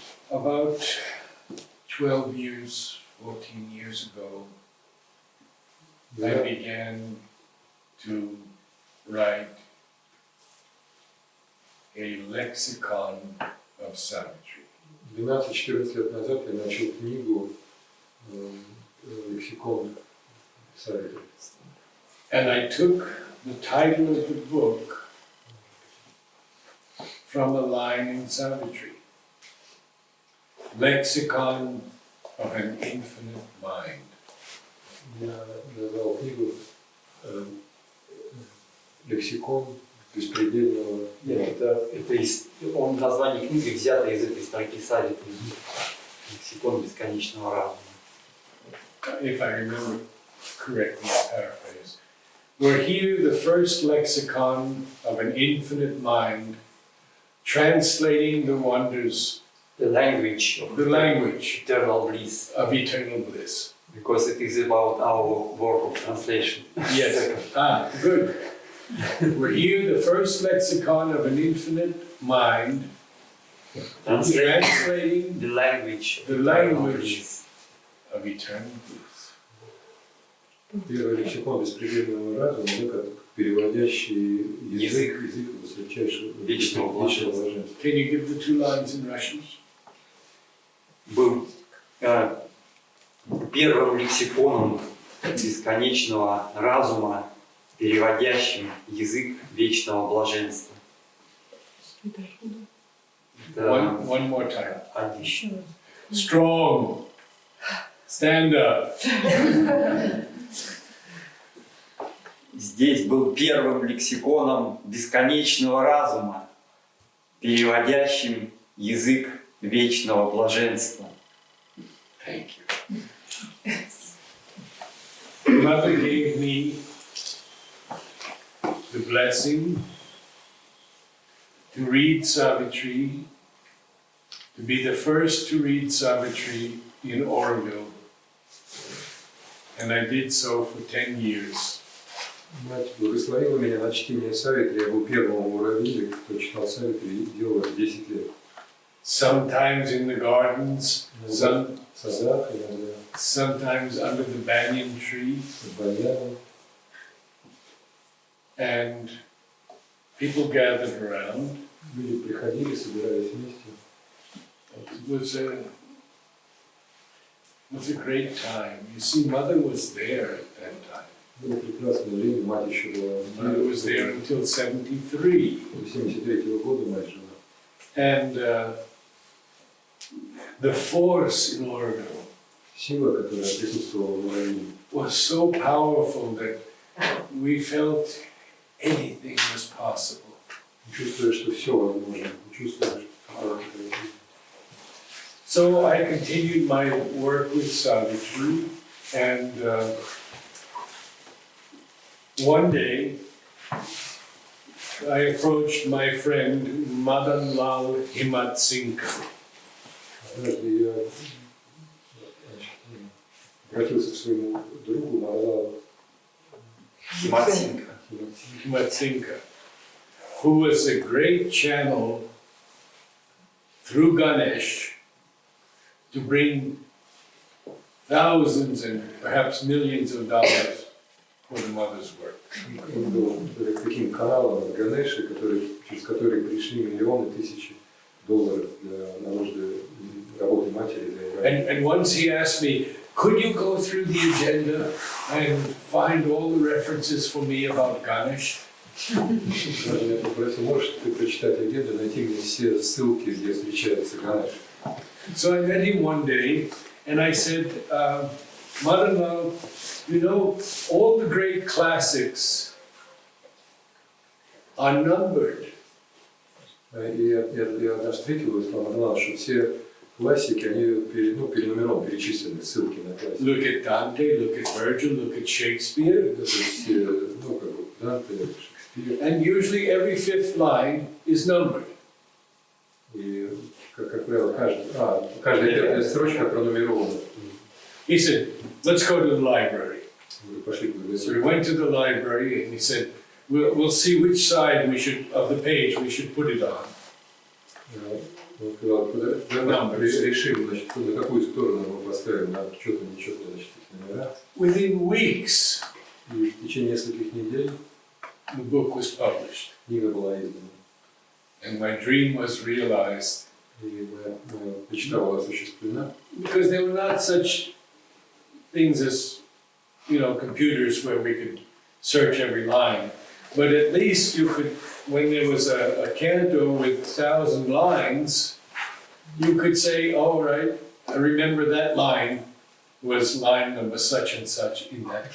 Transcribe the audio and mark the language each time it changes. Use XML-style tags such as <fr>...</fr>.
<en>About 12 years, 14 years ago, I began to write a lexicon of Savitri.</en> <ru>12-14 лет назад я начал книгу «Лексикон Савитри».</ru> <en>And I took the title of the book from a line in Savitri. Lexicon of an infinite mind.</en> <ru>Я назвал книгу «Лексикон беспредельного». Нет, он название книги взято из этой строки Савитри. Лексикон бесконечного разума.</ru> <en>If I remember correctly, I'll paraphrase. We're here, the first lexicon of an infinite mind, translating the wonders, The language of eternal bliss. of eternal bliss. Because it is about our work of translation. Yes. Good. We're here, the first lexicon of an infinite mind, translating the language of eternal bliss.</en> <ru>Первый лексикон беспредельного разума, переводящий язык высочайшего вечного блаженства.</ru> <en>Can you give the 2 lines in Russian?</en> <ru>Был первым лексиконом бесконечного разума, переводящим язык вечного блаженства. Да.</ru> <en>One more time.</en> <ru>Один.</ru> <en>Strong. Stand up.</en> <ru>Здесь был первым лексиконом бесконечного разума, переводящим язык вечного блаженства.</ru> <en>Thank you. Mother gave me the blessing to read Savitri, to be the first to read Savitri in Orville. And I did so for 10 years.</en> <ru>Мать благословила меня на чтение Савитри. Я был первым в Уравиле, кто читал Савитри, и делал это 10 лет.</ru> <en>Sometimes in the gardens,</en> <ru>Садах, иногда</ru> <en>sometimes under the banyan tree,</en> <ru>под баньяном.</ru> <en>and people gathered around.</en> <ru>Люди приходили, собирались вместе.</ru> <en>It was a great time. You see, Mother was there at that time.</en> <ru>Было прекрасное время, мать еще была.</ru> <en>Mother was there until 73.</en> <ru>До 73-го года мать жила.</ru> <en>And the force in Oregon</en> <ru>Сила, которая присутствовала в Уравиле,</ru> <en>was so powerful that we felt anything was possible.</en> <ru>чувствуя, что все возможно, чувствуя, что</ru> <en>So I continued my work with Savitri, and one day I approached my friend Madan Lal Himatsinka.</en> <ru>однажды я обратился к своему другу Нараду,</ru> <en>Himatsinka, who was a great channel through Ganesh to bring thousands and perhaps millions of dollars for the mother's work.</en> <ru>Он был таким каналом от Ганеши, через который пришли миллионы, тысячи долларов на нужды работы матери.</ru> <en>And once he asked me, could you go through the agenda and find all the references for me about Ganesh?</en> <ru>Я попросил, можешь ты прочитать агенду, найти мне все ссылки, где встречается Ганеш.</ru> <en>So I met him one day and I said, Mother-in-law, you know, all the great classics are numbered.</en> <ru>И я однажды встретил и сказал, что все классики, они перенумерованы, перечислены, ссылки на классики.</ru> <en>Look at Dante, look at Virgil, look at Shakespeare.</en> <ru>Это все, как бы, Данте, Шекспир.</ru> <en>And usually every 5th line is numbered.</en> <ru>И, как правило, каждая пятая строчка пронумерована.</ru> <en>He said, let's go to the library.</en> <ru>Мы пошли в</ru> <en>So we went to the library and he said, we'll see which side of the page we should put it on.</en> <ru>Он сказал, решим, значит, на какую сторону мы поставим, на четно, нечетно, значит, их номера.</ru> <en>Within weeks,</en> <ru>И в течение нескольких недель</ru> <en>the book was published.</en> <ru>книга была издана.</ru> <en>And my dream was realized.</en> <ru>И моя мечта была осуществлена.</ru> <en>Because there were not such things as, you know, computers where we could search every line. But at least you could, when there was a canto with 1,000 lines, you could say, all right, I remember that line was line number such and such in that</en>